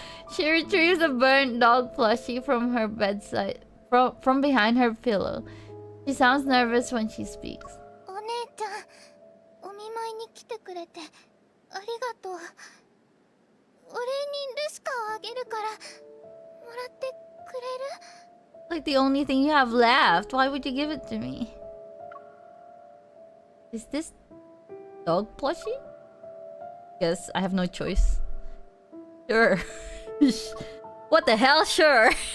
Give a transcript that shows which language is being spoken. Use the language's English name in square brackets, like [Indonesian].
[English] She retrieves a burnt dog plushie from her bedside, from behind her pillow. She sounds nervous when she speaks. [Japanese] お姉ちゃん、お見舞いに来てくれてありがとう。お礼にルシカをあげるからもらってくれる？ [English] Like the only thing you have left. Why would you give it to me? Is this dog plushie? Guess I have no choice. Sure. What the hell? Sure.